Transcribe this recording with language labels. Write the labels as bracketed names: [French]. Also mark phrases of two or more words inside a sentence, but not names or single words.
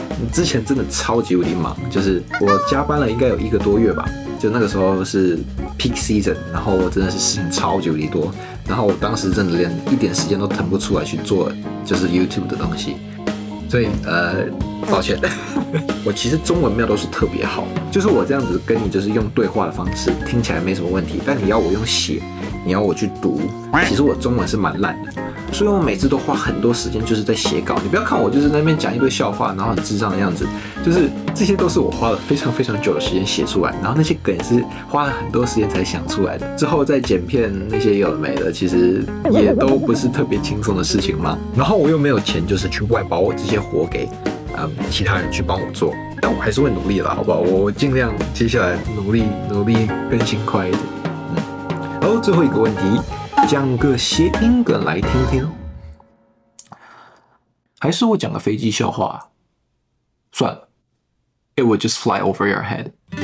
[Chinese] 之前真的超級無敵忙，就是我加班了應該有1個多月吧，就那個時候是 [English] peak season， [Chinese] 然後我真的是事情超級無敌多，然後我當時真的連一點時間都騰不出來去做就是 YouTube 的東西，所以抱歉。我其實中文没有都是特別好，就是我這樣子跟你就是用對話的方式聽起來沒什麼問題，但你要我用寫，你要我去讀，其實我中文是蠻爛的，所以我每次都花很多時間就是在寫稿。你不要看我就是在那邊講一堆笑話，然後很智障的樣子，就是這些都是我花了非常久的時間寫出來，然後那些梗也是花了很多時間才想出來的。之後再剪片那些有的没的，其實也都不是特別輕鬆的事情嘛。然後我又沒有錢，就是去外包我這些活給其他人去幫我做，但我還是會努力啦，好不好？我盡量接下来努力更新快一點。好，最後一個問題，講個諧音梗來聽聽，還是我講個飛機笑話？算了， [English] It would just fly over your head。